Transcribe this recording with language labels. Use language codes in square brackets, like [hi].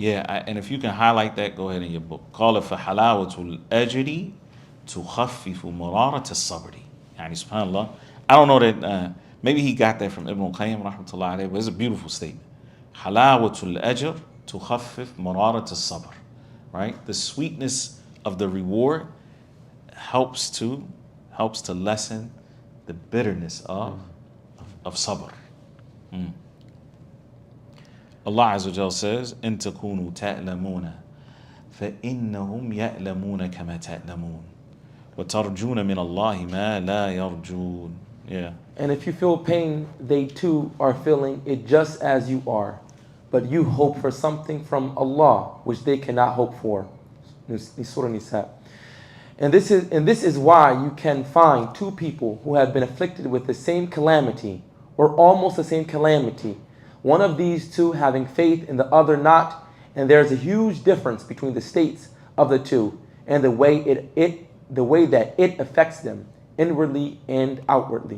[en] Yeah, and if you can highlight that, go ahead in your book. Call it [ar] فَحَلَاوَةُ الْأَجْرِ تُخَفِّفُ مَرَارَةَ الصَّبْرِ. Yani, subhanAllah. [en] I don't know that, maybe he got that from Ibn al-Qayyim, rahmatullahi alayhi, but it's a beautiful statement. [ar] حَلَاوَةُ الْأَجْرِ تُخَفِّفُ مَرَارَةَ الصَّبْرِ. Right? [en] The sweetness of the reward helps to lessen the bitterness of sabr. [ar] Allah Azza wa Jal says, إِن تَكُونُوا تَأْلَمُونَ فَإِنَّهُمْ يَأْلَمُونَ كَمَا تَأْلَمُونَ وَتَرْجُونَ مِنَ اللَّهِ مَا لَا يَرْجُونَ. [en] Yeah. And if you feel pain, they too are feeling it just as you are. But you hope for something from Allah which they cannot hope for. Surah Nisa. And this is why you can find two people who have been afflicted with the same calamity or almost the same calamity, one of these two having faith and the other not, and there's a huge difference between the states of the two and the way that it affects them inwardly and outwardly.